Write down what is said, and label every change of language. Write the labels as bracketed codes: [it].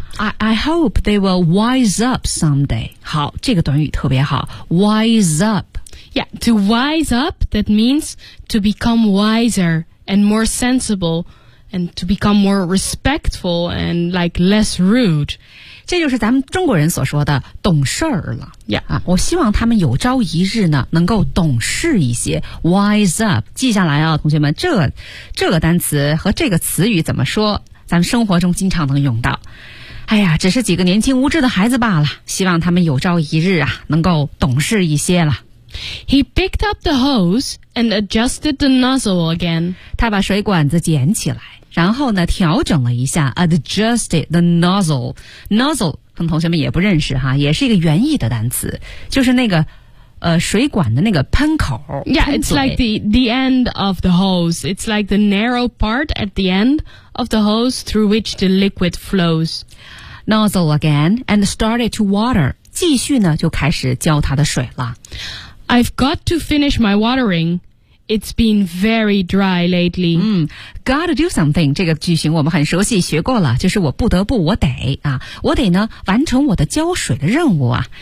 [en] I hope they will wise up someday. [zh] 好，这个短语特别好 [en] Wise up Yeah, to wise up, that means to become wiser and more sensible and to become more respectful and like less rude. [zh] 这就是咱们中国人所说的懂事儿了。 [en] Yeah. [zh] 啊，我希望他们有朝一日呢能够懂事一些 [en] wise up. [zh] 记下来啊同学们这个单词和这个词语怎么说咱们生活中经常能用到。哎呀只是几个年轻无知的孩子罢了希望他们有朝一日啊能够懂事一些了。 [en] He picked up the hose and adjusted the nozzle again. [zh] 他把水管子捡起来，然后呢，调整了一下 ， [en] adjusted the nozzle. [zh] Nozzle 可能同学们也不认识哈，也是一个原意的单词，就是那个水管的那个喷口。 [en] Yeah, it's like the end of the hose. It's like the narrow part at the end of the hose through which the liquid flows. Nozzle again and started to water. [zh] 继续呢，就开始浇他的水了。 [en] I've got to finish my watering. It's been very dry lately. Gotta do something. [zh] 这个句型我们很熟悉，学过了，就是我不得不，我得啊，我得呢完成我的浇水的任务啊。